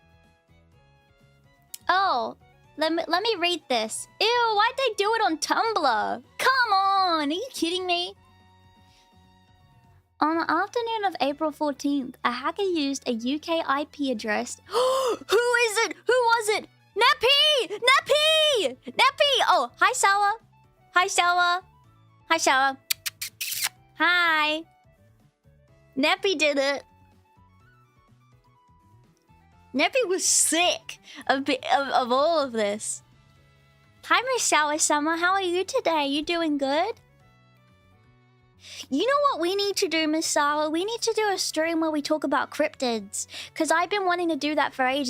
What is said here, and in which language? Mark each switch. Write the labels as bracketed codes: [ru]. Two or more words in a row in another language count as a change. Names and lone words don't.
[en] Oh, let me read this. Ew, why'd they do it on Tumblr? Come on, are you kidding me? On the afternoon of April 14th, a hacker used a UK IP address. Who is it? Who was it? Neppy! Neppy! Neppy! Oh, hi, Sawa. Hi, Sawa. Hi, Sawa. Hi. Neppy did it. Neppy was sick of all of this. Hi, Miss Sawa-sama. How are you today? You doing good? You know what we need to do, Miss Sawa? We need to do a stream where we talk about cryptids. Because I've been wanting to do that for ages.